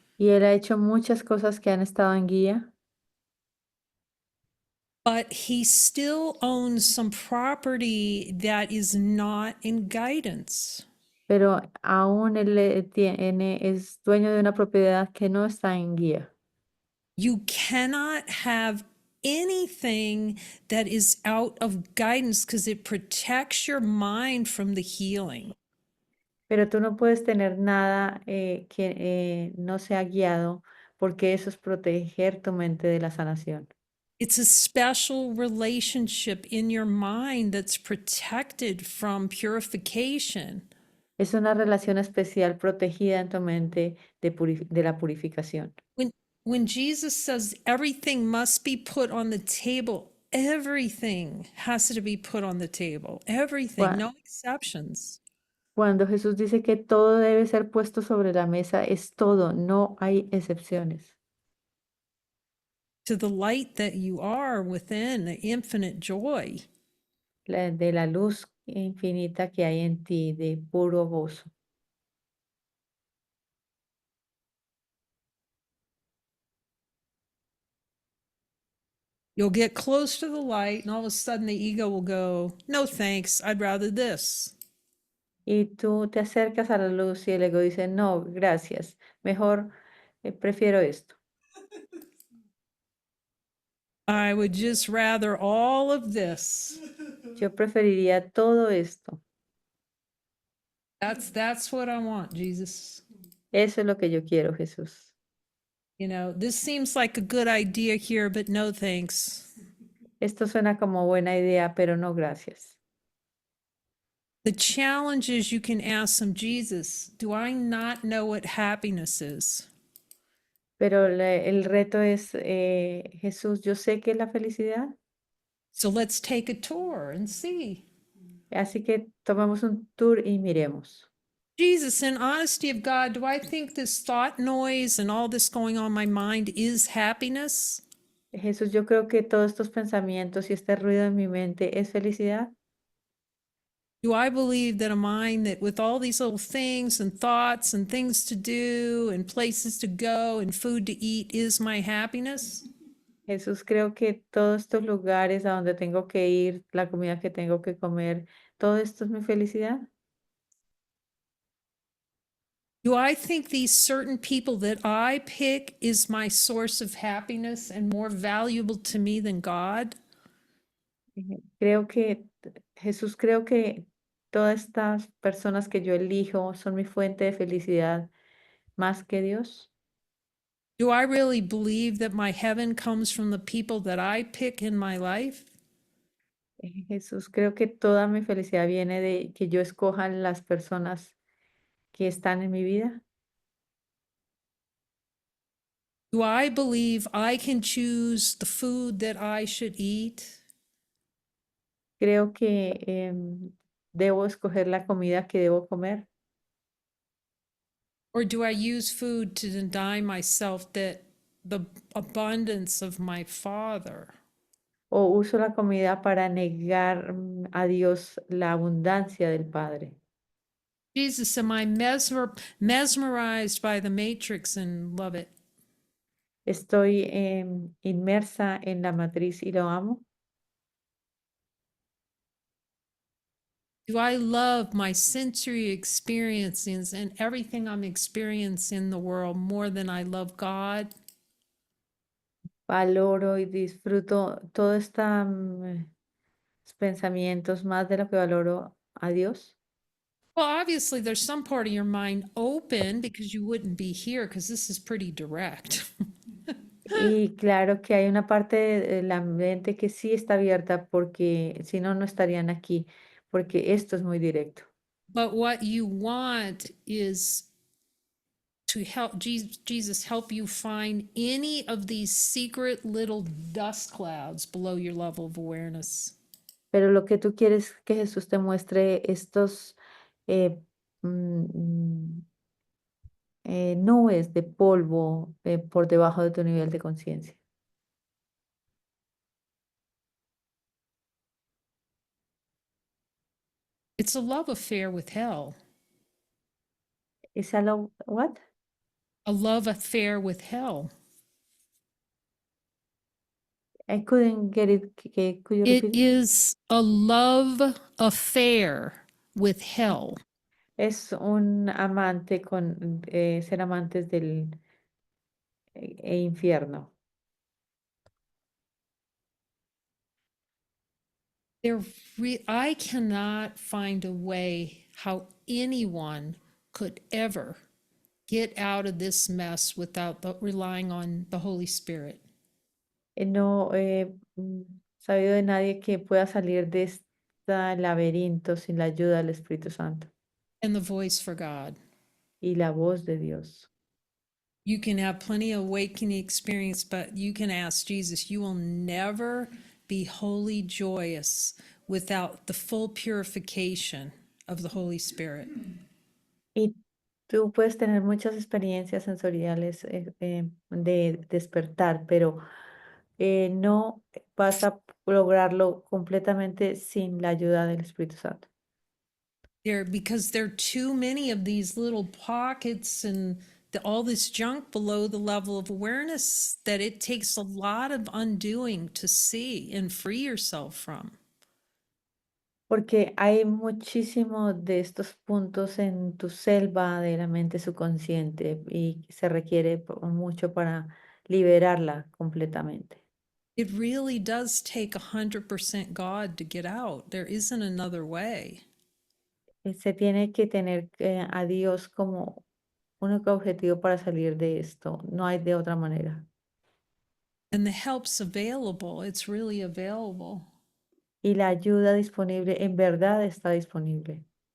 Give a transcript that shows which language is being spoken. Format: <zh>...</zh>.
<es>y él ha hecho muchas cosas que han estado en guía,</es> <en>but he still owns some property that is not in guidance.</en> <es>pero aún él es dueño de una propiedad que no está en guía.</es> <en>You cannot have anything that is out of guidance because it protects your mind from the healing.</en> <es>Pero tú no puedes tener nada que no sea guiado porque eso es proteger tu mente de la sanación.</es> <en>It's a special relationship in your mind that's protected from purification.</en> <es>Es una relación especial protegida en tu mente de la purificación.</es> <en>When when Jesus says everything must be put on the table, everything has to be put on the table. Everything, Cua- no exceptions.</en> <es>Cuando Jesús dice que todo debe ser puesto sobre la mesa, es todo, no hay excepciones.</es> <en>To the light that you are within, the infinite joy.</en> <es>De la luz infinita que hay en ti, de puro gozo.</es> <en>You'll get close to the light, and all of a sudden the ego will go, no thanks, I'd rather this.</en> <es>Y tú te acercas a la luz y el ego dice, no, gracias, mejor prefiero esto.</es> <en>I would just rather all of this.</en> <es>Yo preferiría todo esto.</es> <en>That's what I want, Jesus.</en> <es>Eso es lo que yo quiero, Jesús.</es> <en>This seems like a good idea here, but no thanks.</en> <es>Esto suena como buena idea, pero no gracias.</es> <en>The challenge is you can ask them, Jesus, do I not know what happiness is?</en> <es>Pero el reto es, Jesús, yo sé que es la felicidad,</es> <en>So let's take a tour and see.</en> <es>así que tomemos un tour y miremos.</es> <en>Jesus, in honesty of God, do I think this thought noise and all this going on in my mind is happiness?</en> <es>Jesús, yo creo que todos estos pensamientos y este ruido en mi mente es felicidad.</es> <en>Do I believe that a mind that with all these little things and thoughts and things to do and places to go and food to eat is my happiness?</en> <es>Jesús, creo que todos estos lugares a donde tengo que ir, la comida que tengo que comer, todo esto es mi felicidad.</es> <en>Do I think these certain people that I pick is my source of happiness and more valuable to me than God?</en> <es>Creo que, Jesús, creo que todas estas personas que yo elijo son mi fuente de felicidad más que Dios.</es> <en>Do I really believe that my heaven comes from the people that I pick in my life?</en> <es>Jesús, creo que toda mi felicidad viene de que yo escoja las personas que están en mi vida.</es> <en>Do I believe I can choose the food that I should eat?</en> <es>Creo que debo escoger la comida que debo comer.</es> <en>Or do I use food to deny myself that the abundance of my Father?</en> <es>O uso la comida para negar a Dios la abundancia del Padre.</es> <en>Jesus, am I mesmerized by the matrix and love it?</en> <es>Estoy inmersa en la matriz y lo amo.</es> <en>Do I love my sensory experiences and everything I'm experiencing in the world more than I love God?</en> <es>Valoro y disfruto todos estos pensamientos más de lo que valoro a Dios.</es> <en>Well, obviously, there's some part of your mind open because you wouldn't be here because this is pretty direct.</en> <es>Y claro que hay una parte de la mente que sí está abierta porque si no, no estarían aquí, porque esto es muy directo.</es> <en>But what you want is to help Jesus help you find any of these secret little dust clouds below your level of awareness.</en> <es>Pero lo que tú quieres es que Jesús te muestre estos eh, mm, mm, nubes de polvo por debajo de tu nivel de conciencia.</es> <en>It's a love affair with hell,</en> <es>¿Es algo,</es> <en>what? a love affair with hell. I couldn't get it. Could you It repeat it? is a love affair with hell.</en> <es>Es un amante con ser amantes del infierno.</es> <en>I cannot find a way how anyone could ever get out of this mess without relying on the Holy Spirit</en> <es>No he sabido de nadie que pueda salir de este laberinto sin la ayuda del Espíritu Santo</es> <en>and the voice for God.</en> <es>y la voz de Dios.</es> <en>You can have plenty of awakening experience, but you can ask Jesus, you will never be wholly joyous without the full purification of the Holy Spirit.</en> <es>Y tú puedes tener muchas experiencias sensoriales de despertar, pero no vas a lograrlo completamente sin la ayuda del Espíritu Santo.</es> <en>Because there are too many of these little pockets and all this junk below the level of awareness that it takes a lot of undoing to see and free yourself from.</en> <es>Porque hay muchísimos de estos puntos en tu selva de la mente subconsciente y se requiere mucho para liberarla completamente.</es> <en>It really does take 100% God to get out. There isn't another way.</en> <es>Se tiene que tener a Dios como único objetivo para salir de esto. No hay de otra manera.</es> <en>And the help's available. It's really available.</en> <es>Y la ayuda disponible en verdad está disponible.</es>